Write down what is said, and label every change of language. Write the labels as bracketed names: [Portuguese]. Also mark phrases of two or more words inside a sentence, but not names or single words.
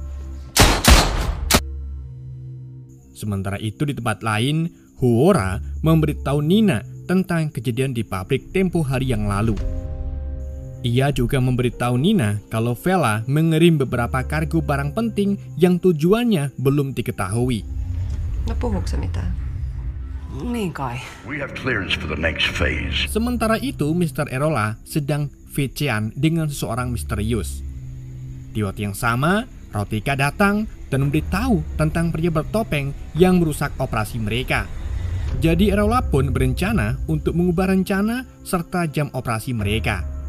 [Indonesian] Sementara itu di tempat lain, Huora memberitahu Nina tentang kejadian di pabrik tempo hari yang lalu. Ia juga memberitahu Nina kalau Vela mengirim beberapa kargo barang penting yang tujuannya belum diketahui. [Finnish] No puhuuko se mitään? Niin kai. [English] We have clearance for the next phase. [Indonesian] Sementara itu, Mr. Erola sedang VC-an dengan seseorang misterius. Di waktu yang sama, Rotika datang dan memberitahu tentang pria bertopeng yang merusak operasi mereka. Jadi Erola pun berencana untuk mengubah rencana serta jam operasi mereka.